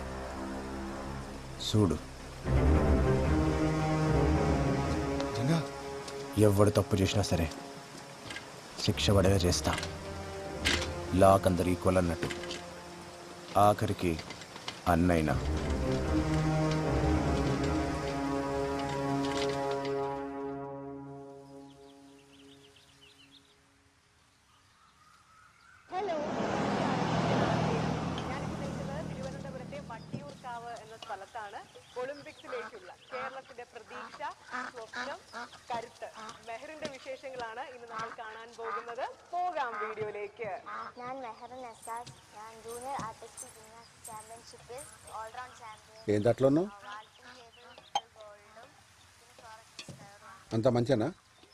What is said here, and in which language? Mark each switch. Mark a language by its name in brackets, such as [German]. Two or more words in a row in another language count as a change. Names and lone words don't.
[Telugu] చూడు, ఎవడు తప్పు చేసినా సరే శిక్ష పడేలా చేస్తా. లాక్ అందరు ఈక్వల్ అన్నట్టు. ఆఖరికి అన్నైనా. [Malayalam] തിരുവനന്തപുരത്തെ വട്ടിയൂർക്കാവ് എന്ന സ്ഥലത്താണ് ഒളിമ്പിക്സിലേക്കുള്ള കേരളത്തിന്റെ പ്രതീക്ഷ, സ്വപ്നം, കരുത്ത് മെഹറിന്റെ വിശേഷങ്ങളാണ് ഇന്ന് നമ്മൾ കാണാൻ പോകുന്നത്. പോകാം വീഡിയോയിലേക്ക്. ഞാൻ മെഹറിൻ എസാസ്. ഞാൻ ജൂനിയർ ആർട്ടിസ്റ്റിക് ജിംനാസ്റ്റിക് ചാമ്പ്യൻഷിപ്പിൽ [English] all-round champion. [Telugu] ఏం దాంట్లోనూ అంత మంచినా?